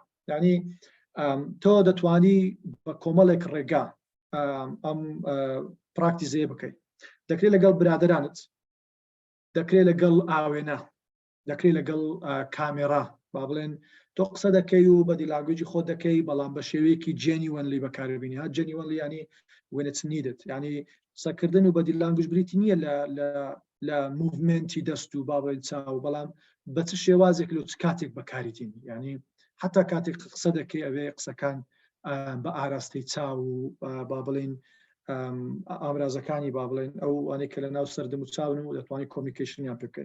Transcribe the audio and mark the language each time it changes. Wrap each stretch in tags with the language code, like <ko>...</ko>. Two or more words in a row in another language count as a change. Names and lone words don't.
<ckb>یعنی تۆ دەتوانی بە کۆمەڵێک ڕێگا ئەم پراکتیزەیە بکەیت. دەکرێت لەگەڵ برادرانت، دەکرێت لەگەڵ ئاوێنە، دەکرێت لەگەڵ کامێرا با بڵێن تۆ قسە دەکەی و</ckb> <en>body language</en> <ckb>خۆت دەکەی، بەڵام بە شێوەیەکی جێنیوەنلی بەکاربێنی. ها جێنیوەنلی ینی</ckb> <en>when it's needed،</en> <ckb>ینی قسەکردن و</ckb> <en>body language</en> <ckb>بریتی نییە لە موڤمنتی دەست و با بڵێن چاو، بەڵام بە چ شێوازێک لە چ کاتێک بەکاریتین. ینی حتا کاتێک قسە دەکەی ئەوێ قسەکان بە ئاراستەی چاو و با بڵێن ئامرازەکانی با بڵێن ئەو ئەوانەی کە لە ناو سەردەم و چاون و دەتوانانی کۆمیونیکیشنیان بکەین.</ckb>